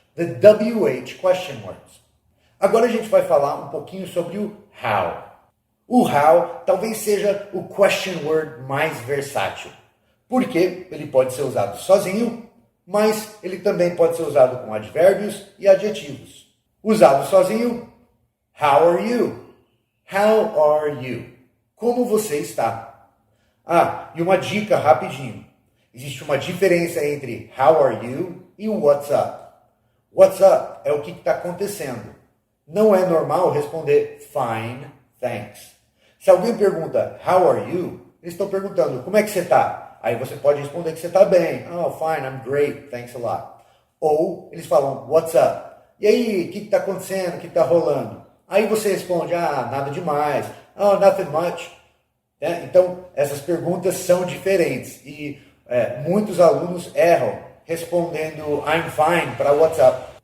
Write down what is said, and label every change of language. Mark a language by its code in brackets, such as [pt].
[en] The WH question words. [pt] Agora a gente vai falar um pouquinho sobre o how. O how talvez seja o question word mais versátil, porque ele pode ser usado sozinho, mas ele também pode ser usado com advérbios e adjetivos. Usado sozinho, [en] how are you? How are you? [pt] Como você está? E uma dica rapidinho. Existe uma diferença entre [en] how are you [pt] e o [en] what's up. What's up [pt] é o que está acontecendo. Não é normal responder [en] fine, thanks. [pt] Se alguém pergunta [en] how are you, [pt] eles estão perguntando como é que você está? Aí você pode responder que você está bem. [en] Oh, fine, I'm great, thanks a lot. [pt] Ou eles falam [en] what's up? [pt] E aí, o que está acontecendo? O que está rolando? Aí você responde, nada demais. [en] Oh, nothing much. [pt] Então, essas perguntas são diferentes. E muitos alunos erram respondendo [en] I'm fine [pt] para [en] what's up.